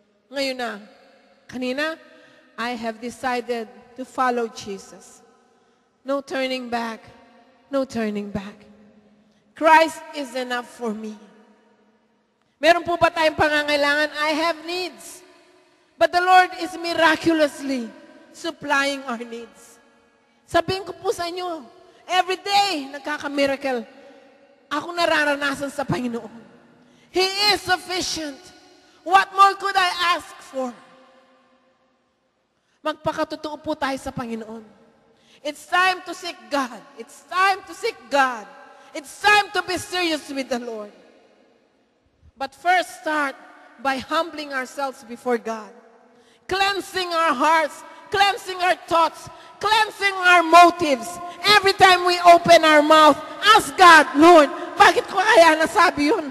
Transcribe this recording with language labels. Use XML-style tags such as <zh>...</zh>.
<tl>Ngayon na, kanina,</tl> <en>I have decided to follow Jesus. No turning back. No turning back. Christ is enough for me.</en> <tl>Meron po ba tayong pangangailangan?</tl> <en>I have needs. But the Lord is miraculously supplying our needs.</en> <tl>Sabihin ko po sa inyo,</tl> <en>every day,</en> <tl>nagkaka-miracle. Ako nararanasan sa Panginoon.</tl> <en>He is sufficient. What more could I ask for?</en> <tl>Magpakatotoo po tayo sa Panginoon.</tl> <en>It's time to seek God. It's time to seek God. It's time to be serious with the Lord. But first start by humbling ourselves before God. Cleansing our hearts, cleansing our thoughts, cleansing our motives. Every time we open our mouth, ask God, Lord,</en> <tl>bakit ko kaya nasabi yun?</tl>